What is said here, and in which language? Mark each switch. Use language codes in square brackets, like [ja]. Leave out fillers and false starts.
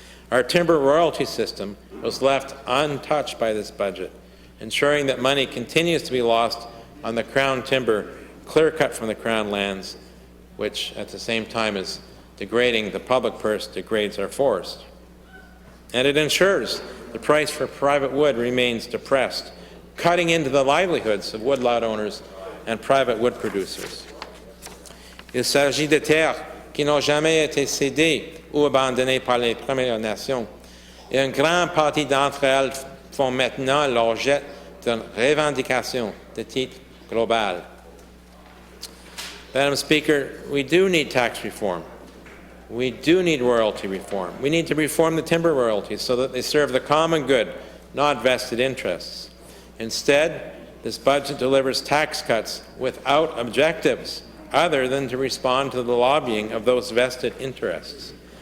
[en] Our timber royalty system was left untouched by this budget, ensuring that money continues to be lost on the Crown timber clear-cut from the Crown lands, which at the same time is degrading the public purse, degrades our forest. And it ensures the price for private wood remains depressed, cutting into the livelihoods of woodlot owners and private wood producers. [fr] Il s'agit de terres qui n'ont jamais été cédées ou abandonnées par les Premières Nations, et une grande partie d'entre elles font maintenant l'objet d'une revendication de titre global. [en] Madam Speaker, we do need tax reform. We do need royalty reform. We need to reform the timber royalties so that they serve the common good, not vested interests. Instead, this budget delivers tax cuts without objectives other than to respond to the lobbying of those vested interests.